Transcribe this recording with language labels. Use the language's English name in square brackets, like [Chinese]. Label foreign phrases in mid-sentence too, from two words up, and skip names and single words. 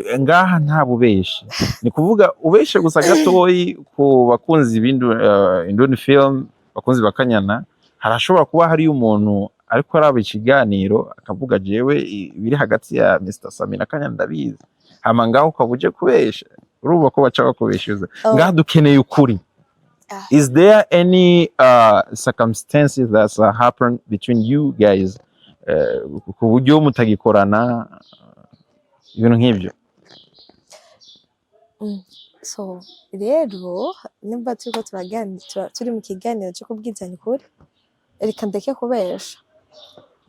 [Rundi] ngaha nta bubeshi, ni kuvuga ubeshe gusa gatoyi ku bakunzi bindu Indundi Film, bakunzi bakanyana. Harashobora kuba hari umuntu ariko araba ikiganiro akavuga jewe biri hagati ya Mr. Sami na Kanyana ndabizi, hama ngaho ukabuje kubesha, urumva ko baca bakubeshuza. Ngaha dukeneye ukuri. [English] Is there any circumstances that happen between you guys [Rundi] ku buryo mutagikorana ibintu nk'ibyo? So rero nimba turiko turi mu kiganiro cyo kubwizanya ukuri, reka ndeke kubesha.